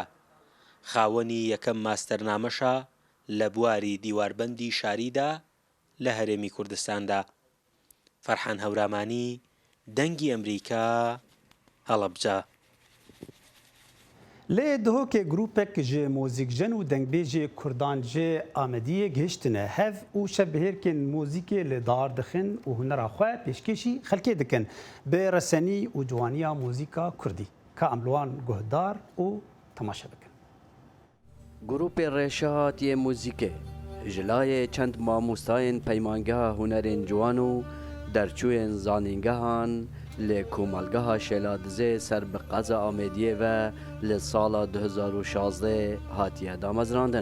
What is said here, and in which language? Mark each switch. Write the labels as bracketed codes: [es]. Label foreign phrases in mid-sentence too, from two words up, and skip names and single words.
[ckb] خاوەنی یەکەم ماستەرنامەشە لە بواری دیواربەندی شاریدا لە هەرێمی کوردستاندا. فەرحان هەورامانی، دەنگی ئەمریکا، هەڵەبجە. [ku] لێ دهۆکێ گروپێک ji mûzîkjen û dengbêjê Kurdan jê Amediyê gihiştine hev û şebihêrkên mûzîkê li dar dixin û hunera xwe pêşkêşî xelkê dikin bi resenî û ciwaniya mûzîka Kurdî ka em li wan guhdar û temaşe bikin. Grupê Rêşa hatiye mûzîkê ji layê çend mamostayên peymangeha hunerên ciwan û derçûyên zanîngehan li Komalgeha Şêladizê ser bi qeza Amediyê ve li sala 2016 hatiye damezrandin.